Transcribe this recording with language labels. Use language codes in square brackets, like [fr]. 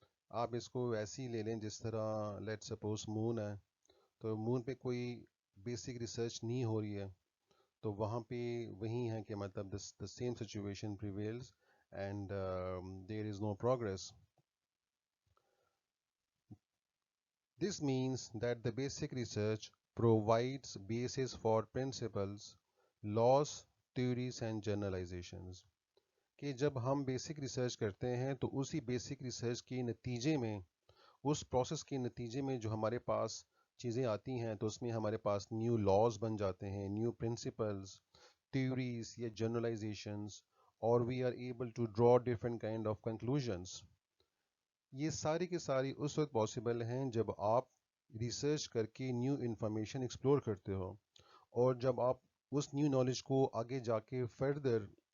[ur] آپ اس کو ویسے ہی لے لیں جس طرح لیٹ سپوز مون ہے، تو مون پہ کوئی بیسک ریسرچ نہیں ہو رہی ہے، تو وہاں پہ وہی ہے کہ مطلب [en] the same situation prevails and there is no progress. This means that the basic research provides basis for principles, laws, theories and generalizations. [ur] کہ جب ہم بیسک ریسرچ کرتے ہیں تو اسی بیسک ریسرچ کے نتیجے میں، اس پروسیس کے نتیجے میں جو ہمارے پاس چیزیں آتی ہیں تو اس میں ہمارے پاس نیو لاز بن جاتے ہیں، نیو پرنسپلز، theories یا generalizations، اور [en] we are able to draw different kind of conclusions۔ [ur] یہ ساری کی ساری اس وقت پاسبل ہیں جب آپ ریسرچ کر کے نیو انفارمیشن ایکسپلور کرتے ہو، اور جب آپ اس نیو نالج کو آگے جا کے فردر